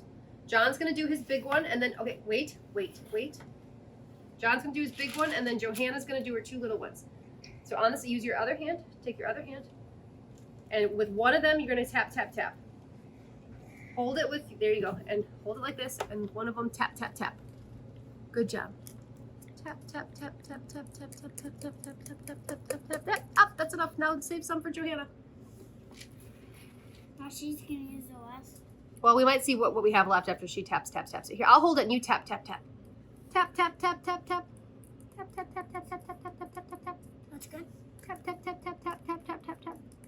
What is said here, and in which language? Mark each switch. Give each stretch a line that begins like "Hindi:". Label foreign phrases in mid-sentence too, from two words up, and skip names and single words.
English: John's gonna do his big one and then, okay, wait. John's gonna do his big one and then Johanna's gonna do her 2 little ones. So on this, use your other hand, take your other hand, and with one of them, you're gonna tap, tap, tap. Hold it with, there you go, and hold it like this, and one of them tap, tap, tap. Good job. Tap, tap, tap, tap, tap, tap, tap, tap, tap, tap, tap, tap, tap, tap, tap, tap. Up, that's enough. Now save some for Johanna. Now she's gonna use the last. Well, we might see what we have left after she taps, taps, taps. Here, I'll hold it and you tap, tap, tap. Tap, tap, tap, tap, tap. Tap, tap, tap, tap, tap, tap, tap, tap, tap, tap, tap. That's good. Tap, tap, tap, tap, tap, tap, tap, tap, tap.